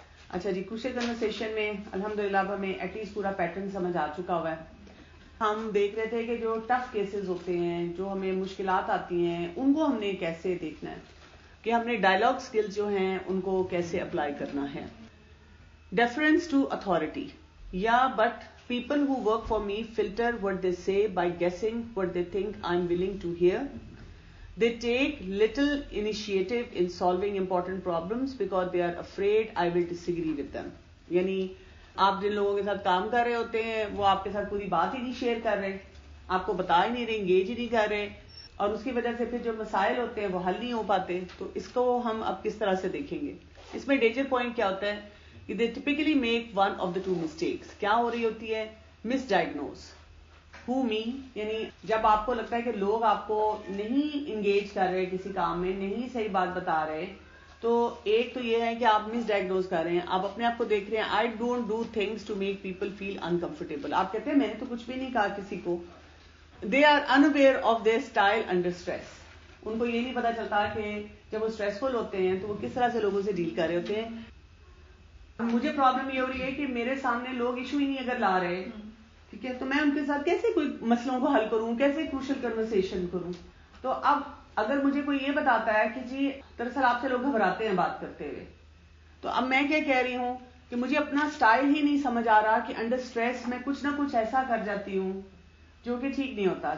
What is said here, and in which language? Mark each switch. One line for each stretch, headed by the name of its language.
Urdu: اچھا جی، کچھ کنورسیشن میں الحمدللہ اب ہمیں ایٹ لیسٹ پورا پیٹرن سمجھ آ چکا ہوا ہے. ہم دیکھ رہے تھے کہ جو ٹف کیسز ہوتے ہیں، جو ہمیں مشکلات آتی ہیں، ان کو ہم نے کیسے دیکھنا ہے کہ ہم نے ڈائلاگ سکلز جو ہیں ان کو کیسے اپلائی کرنا ہے.
English: Deference to authority. Yeah, but people who work for me filter what they say by guessing what they think I'm willing to hear. They take little initiative in solving important problems because they are afraid I will disagree with them.
Urdu: یعنی آپ جن لوگوں کے ساتھ کام کر رہے ہوتے ہیں وہ آپ کے ساتھ پوری بات ہی نہیں شیئر کر رہے، آپ کو بتا ہی نہیں رہے، انگیج ہی نہیں کر رہے، اور اس کی وجہ سے پھر جو مسائل ہوتے ہیں وہ حل نہیں ہو پاتے. تو اس کو ہم اب کس طرح سے دیکھیں گے. اس میں ڈینجر پوائنٹ کیا ہوتا ہے کہ
English: they typically make one of the two mistakes.
Urdu: کیا ہو رہی ہوتی ہے؟ مس ڈائگنوز.
English: who me
Urdu: یعنی جب آپ کو لگتا ہے کہ لوگ آپ کو نہیں انگیج کر رہے کسی کام میں، نہیں صحیح بات بتا رہے، تو ایک تو یہ ہے کہ آپ مس ڈائگنوز کر رہے ہیں. آپ اپنے آپ کو دیکھ رہے ہیں
English: I don't do things to make people feel uncomfortable.
Urdu: آپ کہتے ہیں میں نے تو کچھ بھی نہیں کہا کسی کو.
English: they are unaware of their style under stress.
Urdu: ان کو یہ نہیں پتا چلتا کہ جب وہ اسٹریسفل ہوتے ہیں تو وہ کس طرح سے لوگوں سے ڈیل کر رہے ہوتے ہیں. مجھے پرابلم یہ ہو رہی ہے کہ میرے سامنے لوگ ایشو ہی نہیں اگر لا رہے، ٹھیک ہے، تو میں ان کے ساتھ کیسے کوئی مسئلوں کو حل کروں، کیسے کروشل کنورسیشن کروں. تو اب اگر مجھے کوئی یہ بتاتا ہے کہ جی دراصل آپ سے لوگ گھبراتے ہیں بات کرتے ہوئے، تو اب میں کیا کہہ رہی ہوں کہ مجھے اپنا سٹائل ہی نہیں سمجھ آ رہا کہ انڈر سٹریس میں کچھ نہ کچھ ایسا کر جاتی ہوں جو کہ ٹھیک نہیں ہوتا.